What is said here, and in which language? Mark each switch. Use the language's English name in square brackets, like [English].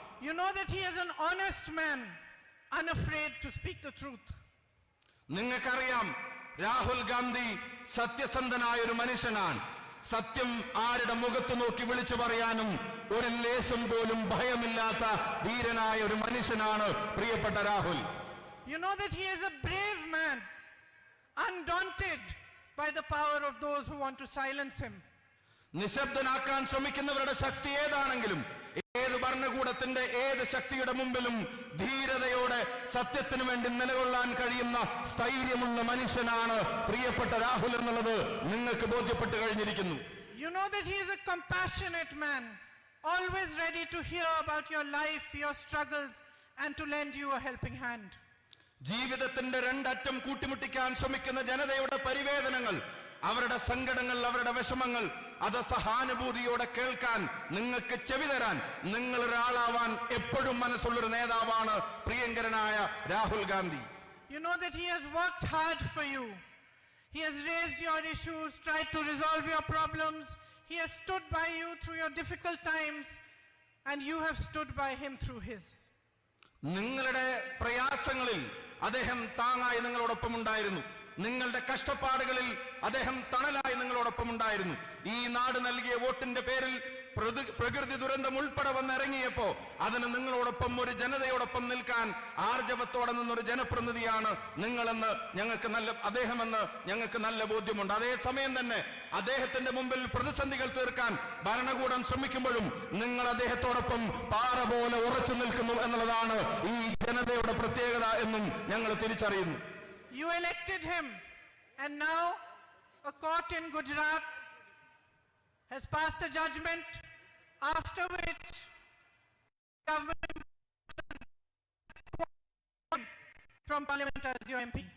[English] You know that he is an honest man, unafraid to speak the truth. [Malayalam] നിങ്ങൾക്കറിയാം രാഹുൽ ഗാന്ധി സത്യസന്ധനായ ഒരു മനുഷ്യനാണ്. സത്യം ആരുടെ മുഖത്ത് നോക്കി വിളിച്ചു പറയാനും ഒരു ലേശം പോലും ഭയമില്ലാത്ത ധീരനായ ഒരു മനുഷ്യനാണ് പ്രിയപ്പെട്ട Rahul. [English] You know that he is a brave man, undaunted by the power of those who want to silence him. [Malayalam] നിശബ്ദനാക്കാൻ ശ്രമിക്കുന്നവരുടെ ശക്തി ഏതാണെങ്കിലും, ഏത് ഭരണകൂടത്തിന്റെ ഏത് ശക്തിയുടെ മുമ്പിലും ധീരതയോടെ സത്യത്തിനു വേണ്ടി നിലകൊള്ളാൻ കഴിയുന്ന സ്ഥൈര്യമുള്ള മനുഷ്യനാണ് പ്രിയപ്പെട്ട രാഹുൽ എന്നുള്ളത് നിങ്ങൾക്ക് ബോധ്യപ്പെട്ട് കഴിഞ്ഞിരിക്കുന്നു. [English] You know that he is a compassionate man, always ready to hear about your life, your struggles, and to lend you a helping hand. [Malayalam] ജീവിതത്തിന്റെ രണ്ടറ്റം കൂട്ടിമുട്ടിക്കാൻ ശ്രമിക്കുന്ന ജനതയുടെ പരിവേദനങ്ങൾ, അവരുടെ സങ്കടങ്ങൾ, അവരുടെ വിഷമങ്ങൾ അത് സഹാനുഭൂതിയോടെ കേൾക്കാൻ, നിങ്ങൾക്ക് ചെവി തരാൻ, നിങ്ങൾ ഒരാളാവാൻ എപ്പോഴും മനസ്സുള്ളൊരു നേതാവാണ് പ്രിയങ്കരനായ Rahul Gandhi. [English] You know that he has worked hard for you. He has raised your issues, tried to resolve your problems. He has stood by you through your difficult times, and you have stood by him through his. [Malayalam] നിങ്ങളുടെ പ്രയാസങ്ങളിൽ അദ്ദേഹം താങ്ങായി നിങ്ങളോടൊപ്പം ഉണ്ടായിരുന്നു. നിങ്ങളുടെ കഷ്ടപ്പാടുകളിൽ അദ്ദേഹം തണലായി നിങ്ങളോടൊപ്പം ഉണ്ടായിരുന്നു. ഈ നാട് നൽകിയ വോട്ടിന്റെ പേരിൽ പ്രകൃതി ദുരന്തം ഉൾപ്പെടെ വന്നിറങ്ങിയപ്പോ അതിന് നിങ്ങളോടൊപ്പം ഒരു ജനതയോടൊപ്പം നിൽക്കാൻ ആർജവത്തോടെ നിന്നൊരു ജനപ്രതിനിധിയാണ് നിങ്ങളെന്ന് അദ്ദേഹമെന്ന് ഞങ്ങൾക്ക് നല്ല ബോധ്യമുണ്ട്. അതേസമയം തന്നെ അദ്ദേഹത്തിന്റെ മുമ്പിൽ പ്രതിസന്ധികൾ തീർക്കാൻ ഭരണകൂടം ശ്രമിക്കുമ്പോഴും നിങ്ങൾ അദ്ദേഹത്തോടൊപ്പം പാറ പോലെ ഉറച്ചു നിൽക്കുന്നു എന്നുള്ളതാണ് ഈ ജനതയുടെ പ്രത്യേകത എന്നും ഞങ്ങൾ തിരിച്ചറിയുന്നു. [English] You elected him, and now a court in Gujarat has passed a judgment after which government from parliament as your MP.